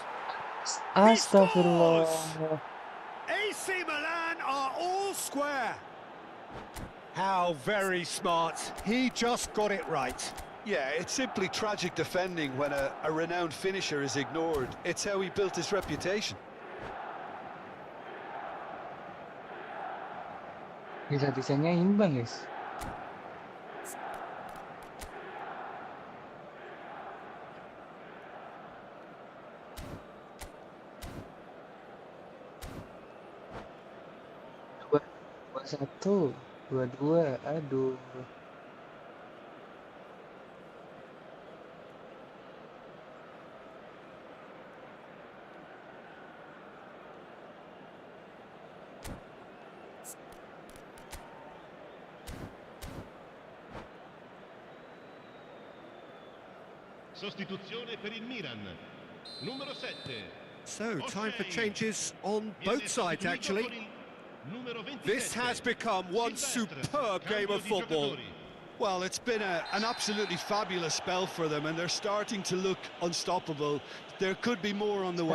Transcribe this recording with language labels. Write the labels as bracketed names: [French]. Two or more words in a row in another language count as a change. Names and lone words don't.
[Arabic] Astaghfirullah. [English] AC Milan are all square. How very smart. He just got it right. Yeah, it's simply tragic defending when a renowned finisher is ignored. It's how he built his reputation. [Indonesian] Bisa-bisanya imbang, guys. Satu, 2-2, aduh. [Italian] Sostituzione per il Milan. Numero 7. [English] So, time for changes on both sides, actually. This has become one superb game of football. Well, it's been an absolutely fabulous spell for them, and they're starting to look unstoppable. There could be more on the way.